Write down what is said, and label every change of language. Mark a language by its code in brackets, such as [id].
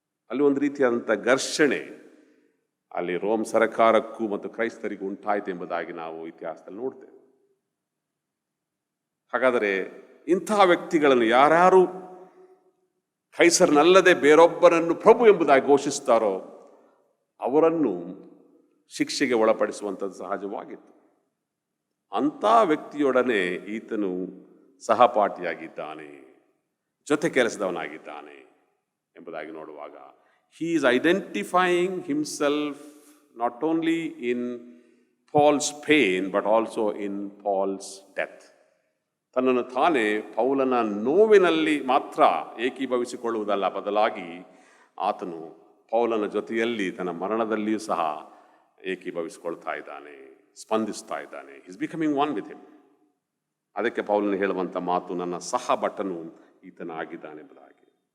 [kn] ಅಲ್ಲಿ ಒಂದು ರೀತಿಯಾದಂಥ ಘರ್ಷಣೆ ಅಲ್ಲಿ ರೋಮ್ ಸರ್ಕಾರಕ್ಕೂ ಮತ್ತು ಕ್ರೈಸ್ತರಿಗೂ ಉಂಟಾಯಿತು ಎಂಬುದಾಗಿ ನಾವು ಇತಿಹಾಸದಲ್ಲಿ ನೋಡ್ತೇವೆ. ಹಾಗಾದರೆ ಇಂತಹ ವ್ಯಕ್ತಿಗಳನ್ನು ಯಾರ್ಯಾರು ಕೈಸರನಲ್ಲದೆ ಬೇರೊಬ್ಬರನ್ನು ಪ್ರಭು ಎಂಬುದಾಗಿ ಘೋಷಿಸ್ತಾರೋ ಅವರನ್ನು ಶಿಕ್ಷೆಗೆ ಒಳಪಡಿಸುವಂಥದ್ದು ಸಹಜವಾಗಿತ್ತು. ಅಂಥ ವ್ಯಕ್ತಿಯೊಡನೆ ಈತನು ಸಹಪಾಠಿಯಾಗಿದ್ದಾನೆ, ಜೊತೆ ಕೆಲಸದವನಾಗಿದ್ದಾನೆ ಎಂಬುದಾಗಿ ನೋಡುವಾಗ, [en] he is identifying himself not only in Paul's pain but also in Paul's death. [kn] ತನ್ನನ್ನು ತಾನೇ ಪೌಲನ ನೋವಿನಲ್ಲಿ ಮಾತ್ರ ಏಕೀಭವಿಸಿಕೊಳ್ಳುವುದಲ್ಲ, ಬದಲಾಗಿ ಆತನು ಪೌಲನ ಜೊತೆಯಲ್ಲಿ ತನ್ನ ಮರಣದಲ್ಲಿಯೂ ಸಹ ಏಕೀಭವಿಸಿಕೊಳ್ತಾ ಇದ್ದಾನೆ, ಸ್ಪಂದಿಸ್ತಾ ಇದ್ದಾನೆ. [en] Is becoming one with him. [kn] ಅದಕ್ಕೆ ಪೌಲನು ಹೇಳುವಂಥ ಮಾತು, ನನ್ನ ಸಹಭಟನು ಈತನಾಗಿದ್ದಾನೆ ಎಂಬುದಾಗಿ.